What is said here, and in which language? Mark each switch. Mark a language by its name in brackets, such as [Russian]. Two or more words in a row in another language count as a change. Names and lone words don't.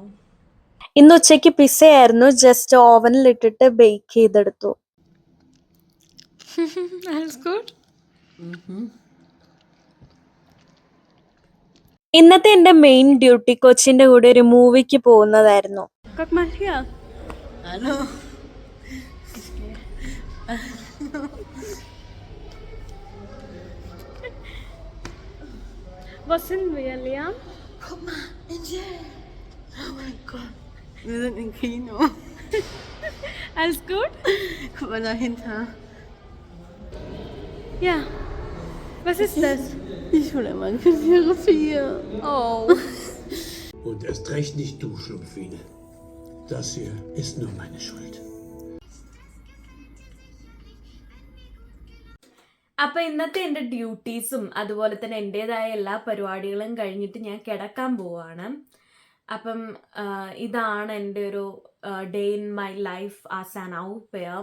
[Malayalam] ഇന്ന് ഉച്ചയ്ക്ക് പിസ്സയായിരുന്നു. [English] just oven-il [Malayalam] ഇട്ടിട്ട് ബേക്ക് ചെയ്തെടുത്തു. ഇന്നത്തെ എന്റെ [English] main duty [Malayalam] കൊച്ചിന്റെ കൂടെ ഒരു മൂവിക്ക് പോകുന്നതായിരുന്നു. [German] Was sind wir, Liam? Guck mal, Angel. Oh mein Gott. Wir sind im Kino. Alles gut? Guck mal dahinter. Ja. Was ist das? Ich hole mal Therapie. Oh. Und erst recht nicht du, Schlumpfine. Das hier ist nur meine Schuld. [Malayalam] അപ്പൊ ഇന്നത്തെ എൻ്റെ ഡ്യൂട്ടീസും അതുപോലെ തന്നെ എൻ്റെതായ എല്ലാ പരിപാടികളും കഴിഞ്ഞിട്ട് ഞാൻ കിടക്കാൻ പോവാണ്. അപ്പം ഇതാണ് എൻ്റെ ഒരു [English] day in my life as an au pair.